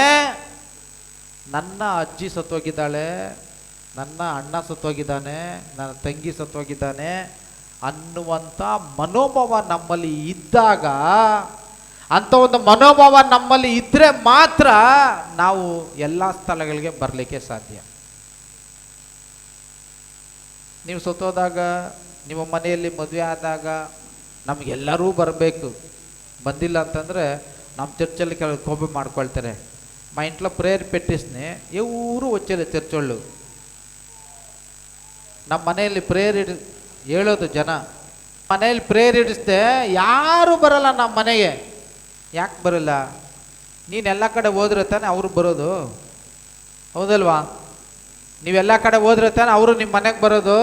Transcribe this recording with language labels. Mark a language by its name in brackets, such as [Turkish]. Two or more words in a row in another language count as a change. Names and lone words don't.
[Kannada] ನನ್ನ ಅಜ್ಜಿ ಸತ್ತೋಗಿದ್ದಾಳೆ, ನನ್ನ ಅಣ್ಣ ಸತ್ತೋಗಿದ್ದಾನೆ, ನನ್ನ ತಂಗಿ ಸತ್ತೋಗಿದ್ದಾನೆ ಅನ್ನುವಂಥ ಮನೋಭಾವ ನಮ್ಮಲ್ಲಿ ಇದ್ದಾಗ, ಅಂಥ ಒಂದು ಮನೋಭಾವ ನಮ್ಮಲ್ಲಿ ಇದ್ದರೆ ಮಾತ್ರ ನಾವು ಎಲ್ಲ ಸ್ಥಳಗಳಿಗೆ ಬರಲಿಕ್ಕೆ ಸಾಧ್ಯ. ನೀವು ಸತ್ತೋದಾಗ, ನಿಮ್ಮ ಮನೆಯಲ್ಲಿ ಮದುವೆ ಆದಾಗ ನಮಗೆಲ್ಲರೂ ಬರಬೇಕು. ಬಂದಿಲ್ಲ ಅಂತಂದರೆ ನಮ್ಮ ಚರ್ಚಲ್ಲಿ ಕೆಲವು ಕೋಪೆ ಮಾಡ್ಕೊಳ್ತಾರೆ. [Telugu] మా ఇంట్లో ప్రేయర్ పెట్టిస్తే ఎవరు వచ్చేది చర్చ్ వాళ్ళు. [Kannada] ನಮ್ಮ ಮನೆಯಲ್ಲಿ ಪ್ರೇಯರ್ ಹೇಳೋದು ಜನ, ಮನೆಯಲ್ಲಿ ಪ್ರೇಯರ್ ಇಡಿಸ್ದೆ ಯಾರು ಬರಲ್ಲ ನಮ್ಮ ಮನೆಗೆ. ಯಾಕೆ ಬರಲ್ಲ? ನೀನೆಲ್ಲ ಕಡೆ ಹೋದ್ರೆ ತಾನೆ ಅವರು ಬರೋದು, ಹೌದಲ್ವಾ? ನೀವೆಲ್ಲ ಕಡೆ ಹೋದ್ರೆ ತಾನೆ ಅವರು ನಿಮ್ಮ ಮನೆಗೆ ಬರೋದು.